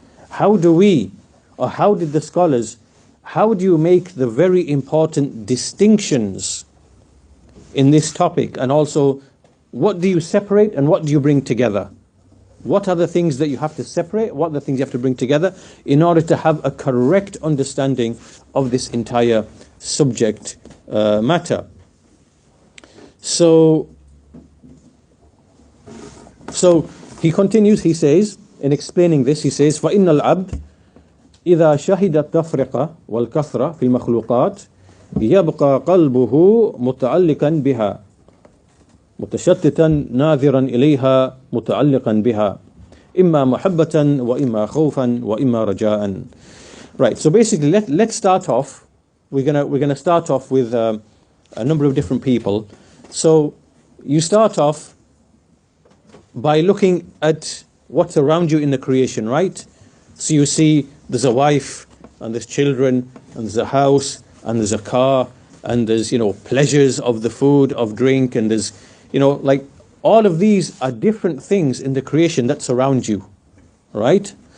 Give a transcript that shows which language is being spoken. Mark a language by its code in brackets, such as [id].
[en] How do we, or how did the scholars, how do you make the very important distinctions in this topic? And also, what do you separate and what do you bring together? What are the things that you have to separate? What are the things you have to bring together in order to have a correct understanding of this entire subject matter? [ar] So he continues, he says, in explaining this, he says, فَإِنَّ الْعَبْدِ إِذَا شَهِدَ التَّفْرِقَ وَالْكَثْرَ فِي الْمَخْلُوقَاتِ يَبْقَى قَلْبُهُ مُتَعَلِّقًا بِهَا متشتتا ناظرا إليها متعلقا بها إما محبة وإما خوفا وإما رجاء. [en] Right, so basically let's start off. We're gonna start off with a number of different people. So you start off by looking at what's around you in the creation, right? So you see there's a wife and there's children and there's a house and there's a car and there's, you know, pleasures of the food, of drink, and there's, you know, like all of these are different things in the creation that surround you, right?